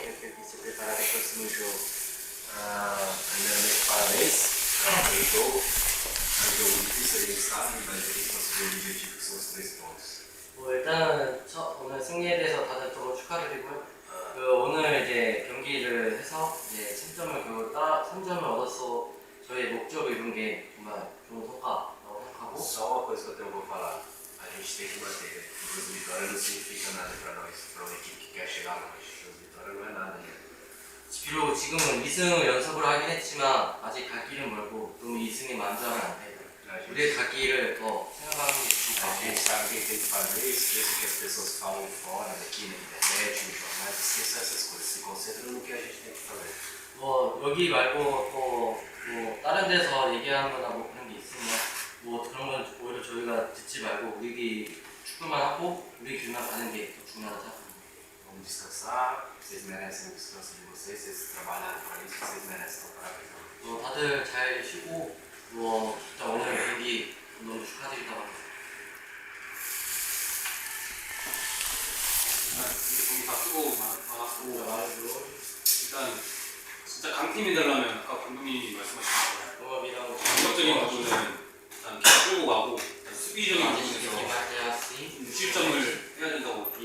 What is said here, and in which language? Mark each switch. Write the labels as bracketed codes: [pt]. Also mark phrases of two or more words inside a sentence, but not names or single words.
[ko] 일단은 오늘 승리에 대해서 다들 너무 축하드리고요. 오늘 이제 경기를 해서 이제 3점을 얻어서 저희 목적을 이룬 게 정말 좋은 성과라고 생각하고. [pt] Só uma coisa que eu tenho pra falar, a gente tem que manter. Duas vitórias não significa nada pra nós, pra uma equipe que quer chegar longe. Duas vitórias não é nada, né? [ko] 비록 지금은 2승을 연습을 하긴 했지만 아직 갈 길은 멀고 너무 2승에 만족하면 안 돼. 우리의 갈 길을 더 생각하는 게 좋을 것 [pt] A gente sabe que tem que fazer isso, isso que as pessoas falam fora, aqui na internet, no jornal, esqueça essas coisas, se concentra no que a gente tem que fazer. [ko] 뭐 여기 말고 또 뭐 다른 데서 얘기하는 거나 뭐 그런 게 있으면 뭐 그런 건 오히려 저희가 듣지 말고 우리 축구만 하고 우리 길만 가는 게 더 중요하다 생각합니다. [pt] Vamos descansar, vocês merecem o descanso de vocês, vocês trabalharam para isso, vocês merecem estar para [ko] 다들 잘 쉬고 뭐 진짜 오늘 경기 너무 축하드린다고 합니다. 경기 다 수고 많았고 일단 진짜 강팀이 되려면 아까 감독님이 말씀하신 것처럼 공격적인 부분은 일단 계속 끌고 가고 수비적인 부분에서 무실점을 해야 된다고